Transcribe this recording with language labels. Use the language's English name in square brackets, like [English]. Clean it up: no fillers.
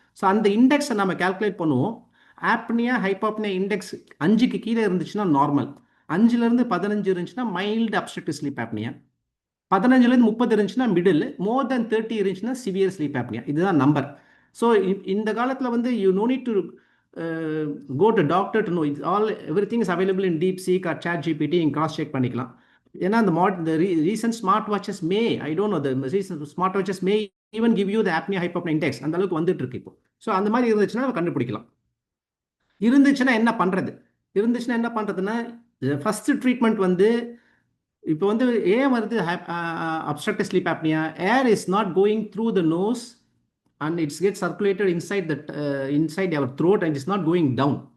[Tamil] So அந்த இண்டெக்ஸை நம்ம calculate பண்ணுவோம். ஆப்னியா ஹைப்பாப்னியா இண்டெக்ஸ் 5க்கு கீழே இருந்துச்சுன்னா நார்மல், 5லேருந்து 15 இருந்துச்சுன்னா மைல்டு அப்ஸ்ட்ரக்டிவ் ஸ்லீப் ஆப்னியா, 15லேருந்து 30 இருந்துச்சுன்னா மிடில், மோர் தென் 30 இருந்துச்சுன்னா சிவியர் ஸ்லீப் ஆப்னியா. இதுதான் நம்பர். [English] so [Tamil] இந்த காலத்தில் வந்து [English] You no need to go to doctor to know. Everything is available in DeepSeek or ChatGPT. [Tamil] நீங்கள் கிராஸ் செக் பண்ணிக்கலாம். [English] ஏன்னா the recent smart watches may, I don't know, the recent smart watches may even give you the apnea hypopnea index. [Tamil] அந்த அளவுக்கு வந்துட்டு இருக்கு இப்போ. [English] so [Tamil] அந்த மாதிரி இருந்துச்சுன்னா நம்ம கண்டுபிடிக்கலாம். இருந்துச்சுன்னா என்ன பண்ணுறதுன்னா [English] first treatment [Tamil] வந்து இப்போ வந்து ஏன் வருது [English] Obstructive sleep apnea, air is not going through the nose and it's get circulated inside our throat and it's not going down.